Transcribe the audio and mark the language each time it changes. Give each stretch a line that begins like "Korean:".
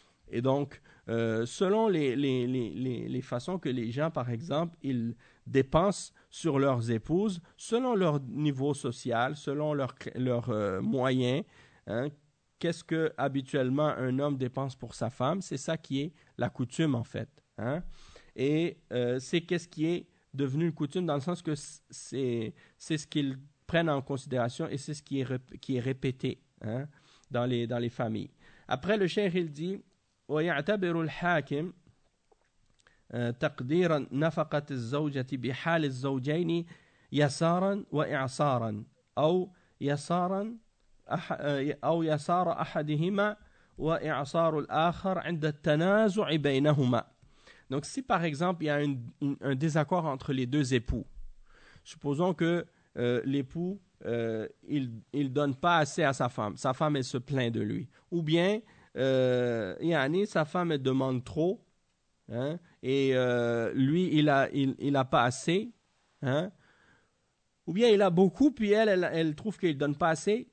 French: Et donc, selon les façons que les gens, par exemple, ils dépensent sur leurs épouses, selon leur niveau social, selon leurs moyens, hein, qu'est-ce que habituellement un homme dépense pour sa femme, c'est ça qui est la coutume, en fait. Hein? Et c'est qu'est-ce qui est devenu une coutume dans le sens que c'est ce qu'ils prennent en considération et c'est ce qui est répété, hein, dans les familles. Après, le cheikh, il dit,
Arabic: ويعتبر الحاكم تقدير نفقة الزوجة بحال الزوجين يسارا وإعصارا أو يسار أحدهما وإعصار الآخر عند التنازع بينهما.
French: Donc si par exemple il y a un désaccord entre les deux époux, supposons que l'époux il donne pas assez à sa femme elle se plaint de lui, ou bien yani, sa femme elle demande trop, hein, et lui il a pas assez, hein, ou bien il a beaucoup puis elle trouve qu'il donne pas assez.